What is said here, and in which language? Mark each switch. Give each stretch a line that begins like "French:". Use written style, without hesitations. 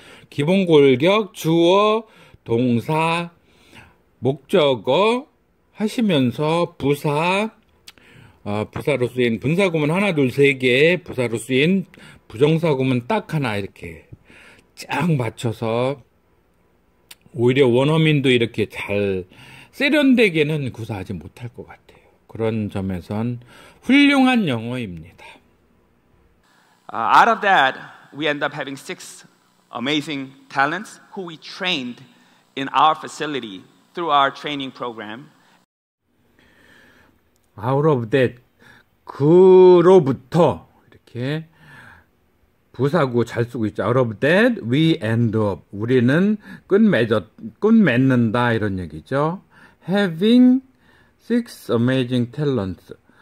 Korean: 기본 골격, 주어, 동사, 목적어 하시면서 부사, 부사로 쓰인 분사구문 하나, 둘, 세 개, 부사로 쓰인 부정사구문 딱 하나 이렇게 쫙 맞춰서 오히려 원어민도 이렇게 잘 세련되게는 구사하지 못할 것 같아요. 그런 점에선 훌륭한 영어입니다.
English: Out of that, we end up having 6 amazing talents who we trained in our facility through our training program. Out of that,
Korean: 그로부터 이렇게 부사구 잘 쓰고 있죠.
English: Out of that, we end up.
Korean: 우리는 끝맺는다 이런 얘기죠.
English: Having 6 amazing talents.